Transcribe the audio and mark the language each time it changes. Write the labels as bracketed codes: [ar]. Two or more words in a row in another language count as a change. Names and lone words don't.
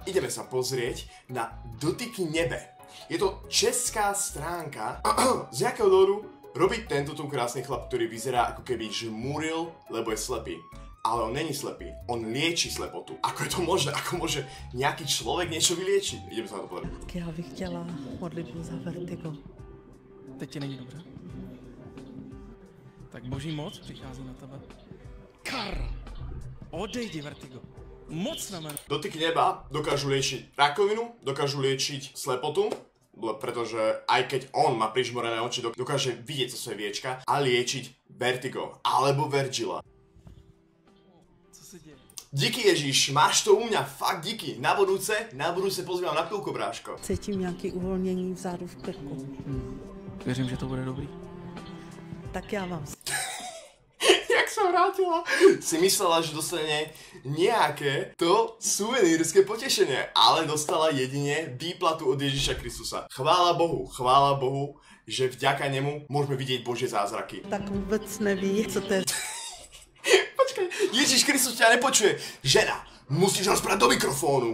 [sk] Ideme sa pozrieť na Dotyky nebe. Je to česká stránka. Z jakého dôvodu robí tento tu krásny chlap, ktorý vyzerá ako keby žmúril, lebo je slepý. Ale on není slepý, on lieči slepotu. Ako je to možné? Ako môže nejaký človek niečo vyliečiť? Ideme sa na to pozrieť. [cs] Já bych chtěla modlitbu za vertigo. Teď ti není dobře? Tak boží moc přichází na tebe. Kar! Odejdi, vertigo. Moc na mene. [sk] Dotyky neba dokážu liečiť rakovinu, dokážu liečiť slepotu, pretože aj keď on má prižmorené oči, dokáže vidieť cez svoje viečka a liečiť vertigo alebo vergila. Díky Ježíš, máš to u mňa, fakt díky. Na budúce pozývam na pivko, bráško. [cs] Cítím nějaké uvolnění vzadu v krku. Věřím, že to bude dobrý. Tak já vám. [sk] Jak sa vrátila, si myslela, že dostane nejaké to suvenírske potešenie, ale dostala jedine výplatu od Ježiša Kristusa. Chvála Bohu, že vďaka nemu môžeme vidieť Božie zázraky. [cs] Tak vůbec neví, co to je. [sk] Ježiš Kristus ťa nepočuje. Žena, musíš rozprávať do mikrofónu.